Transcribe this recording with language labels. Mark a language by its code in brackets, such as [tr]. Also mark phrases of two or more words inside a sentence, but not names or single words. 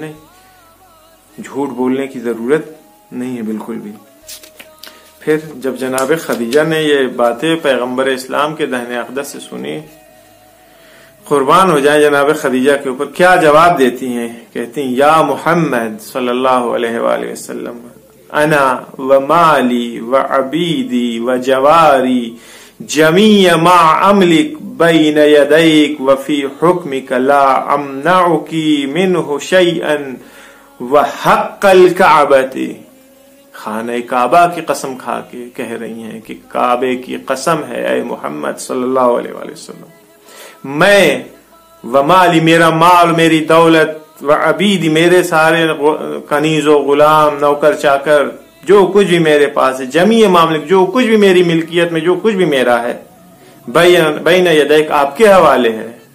[ur] نہیں، جھوٹ بولنے کی ضرورت نہیں ہے بالکل بھی. پھر جب جناب خدیجہ نے یہ باتیں پیغمبر اسلام کے دہنے اقدس سے سنی، قربان ہو جائیں جناب خدیجہ کے اوپر، کیا جواب دیتی ہیں؟ کہتی ہیں [ar] یا محمد صلی اللہ علیہ وآلہ وسلم انا و مالی و عبیدی و جواری جمیع ما املک بین یدیک و فی حکمک لا امنعکی منہ شیئا و حق الکعبتی. [ur] خانہ کعبہ کی قسم کھا کے کہہ رہی ہیں کہ کعبے کی قسم ہے اے محمد [ar] صلی اللہ علیہ وآلہ وسلم، [ur] میں [ar] و مالی، [ur] میرا مال میری دولت، [ar] و عبیدی، [ur] میرے سارے کنیز و غلام نوکر چاکر، جو کچھ بھی میرے پاس ہے، [ar] جمیع ماملک، [ur] جو کچھ بھی میری ملکیت میں جو کچھ بھی میرا ہے، [ar] بین یدیک، [ur] آپ کے حوالے ہے.